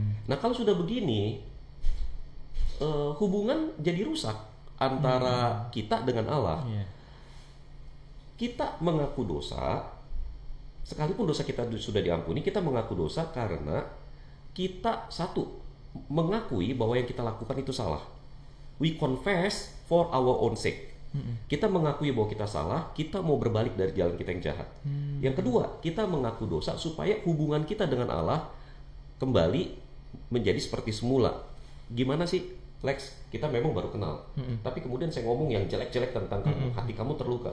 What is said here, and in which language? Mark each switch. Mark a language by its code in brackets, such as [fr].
[id] Nah, kalau sudah begini, hubungan jadi rusak antara kita dengan Allah. Kita mengaku dosa. Sekalipun dosa kita sudah diampuni, kita mengaku dosa karena kita mengakui bahwa yang kita lakukan itu salah. [en] We confess for our own sake. [id] Kita mengakui bahwa kita salah, kita mau berbalik dari jalan kita yang jahat. Yang kedua, kita mengaku dosa supaya hubungan kita dengan Allah kembali menjadi seperti semula. Gimana sih, Lex? Kita memang baru kenal, tapi kemudian saya ngomong yang jelek-jelek tentang kamu, hati kamu terluka.